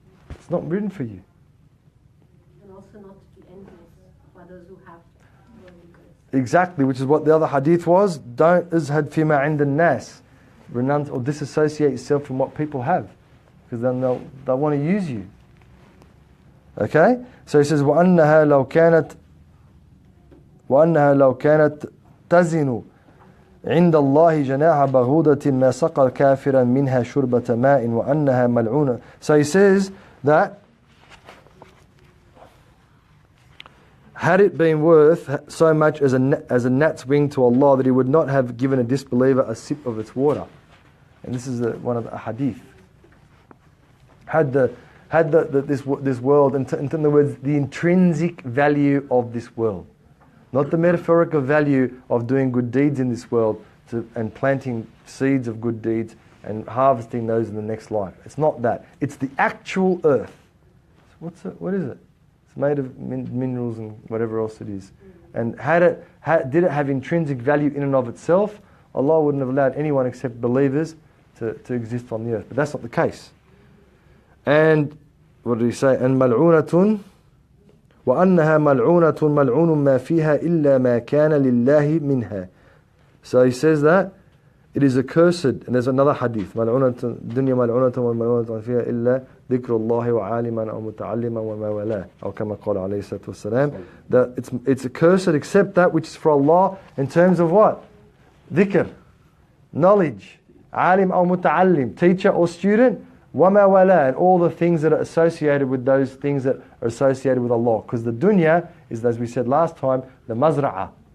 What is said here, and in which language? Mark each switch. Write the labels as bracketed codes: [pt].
[en] It's not written for you. And also not to be envious of others who have worldly goods. Exactly, which is what the other hadith was. Don't izhad fima 'inda nas. Renounce or disassociate yourself from what people have, because then they'll want to use you. Okay? So he says, [ar] وَأَنَّهَا لَوْ كَانَتْ تَزِنُ عِنْدَ اللَّهِ جَنَاحَ بَغُودَةٍ مَا سَقَى كَافِرًا مِنْهَا شُرْبَةَ مَاءٍ وَأَنَّهَا مَلْعُونَةٌ. [en] So he says that had it been worth so much as a gnat's wing to Allah, that He would not have given a disbeliever a sip of its water. And this is one of the hadith. Had this world, in other words, the intrinsic value of this world, not the metaphorical value of doing good deeds in this world and planting seeds of good deeds and harvesting those in the next life. It's not that. It's the actual earth. So what is it? It's made of minerals and whatever else it is. And did it have intrinsic value in and of itself? Allah wouldn't have allowed anyone except believers to exist on the earth. But that's not the case. And what did he say? And [ar] ملعونة وأنها ملعونة ملعون ما فيها إلا ما كان لله منها. [en] So he says that it is accursed, and there's another hadith, [ar] ملعونة الدنيا ملعونة وملعونة فيها إلا ذكر الله وعالما أو متعلما وما والاه أو كما قال عليه الصلاة والسلام. [en] That it's accursed except that which is for Allah in terms of what? Dhikr, knowledge, alim or muta'allim, teacher or student, wama wala, and all the things that are associated with those things that are associated with Allah. Because the dunya is, as we said last time, the mazra'ah.